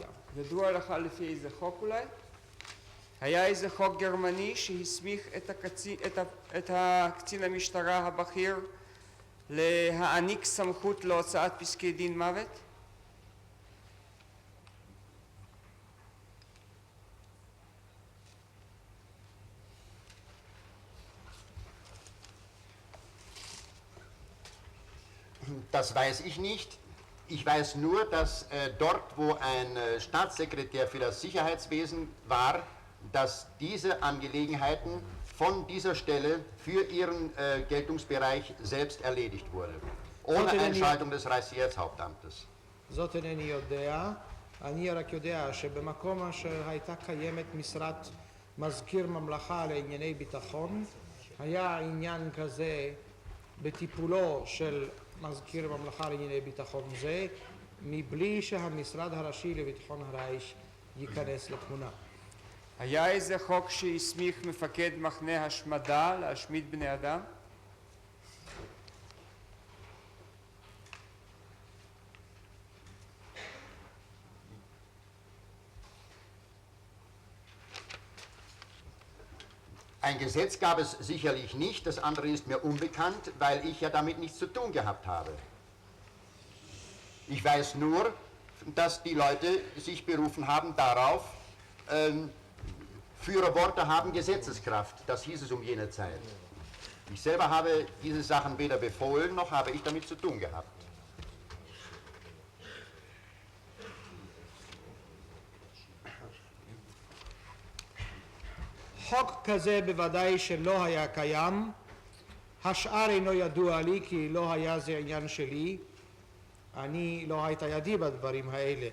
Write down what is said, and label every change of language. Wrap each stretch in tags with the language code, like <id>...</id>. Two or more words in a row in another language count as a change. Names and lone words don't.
<he>ידוע לך לפי איזה חוק אולי? היה איזה חוק גרמני שהסמיך את הקצין המשטרה הבכיר להעניק סמכות להוצאת פסקי דין מוות?</he> <de>Das weiß ich nicht. Ich weiß nur, dass dort, wo ein Staatssekretär für das Sicherheitswesen war, dass diese Angelegenheiten von dieser Stelle für ihren Geltungsbereich selbst erledigt wurde, ohne Einschaltung des Reichssicherheitshauptamtes.</de> <he>זאת אינני יודע, אני רק יודע שבמקום אשר הייתה קיימת משרת מזכיר ממלכה לענייני ביטחון, היה עניין כזה בטיפולו של מזכיר ממלכה לענייני ביטחון זה, מבלי שהמשרד הראשי לביטחון הרייך ייכנס לתמונה. היה איזה חוק שהסמיך מפקד מחנה השמדה להשמיד בני אדם?</he> <de>Ein Gesetz gab es sicherlich nicht, das andere ist mir unbekannt, weil ich ja damit nichts zu tun gehabt habe. Ich weiß nur, dass die Leute sich berufen haben darauf, Führerworte haben Gesetzeskraft, das hieß es um jene Zeit. Ich selber habe diese Sachen weder befohlen, noch habe ich damit zu tun gehabt.</de> <he>חוק כזה בוודאי שלא היה קיים, השאר אינו ידוע לי כי לא היה זה עניין שלי, אני לא הייתה ידי בדברים האלה.</he>